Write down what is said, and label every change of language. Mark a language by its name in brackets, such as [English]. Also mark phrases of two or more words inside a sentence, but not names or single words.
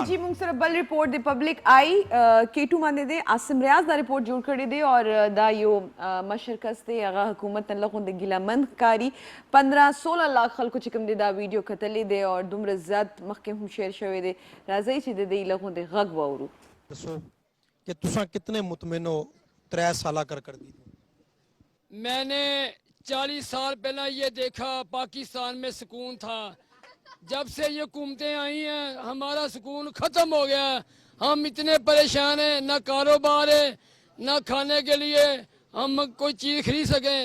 [Pashto] جی موږ سره بل رپورټ د پبلک آئی K2 باندې دی. عاصم ریاض دا رپورټ جوړ کړی دی او دا یو مشر کس دی، هغه حکومت نه لغوندې ګیلهمند ښکاري. 15-16 لاک خلکو چې کوم دی دا ویډیو کتلی دی او دومره زیات مخکې هم شیر شوی دی. راځئ چې د دې لغوندې غږ واورو. [Urdu] کہ تسا کتنے مطمئن ہو 3 سال کر دی? میں نے 40 سال پہلے یہ دیکھا پاکستان میں سکون تھا. جب سے یہ حکومتیں آئی ہیں ہمارا سکون ختم ہو گیا. ہم اتنے پریشان ہیں، نہ کاروبار ہے نہ کھانے کے لیے ہم کوئی چیز خرید سکیں.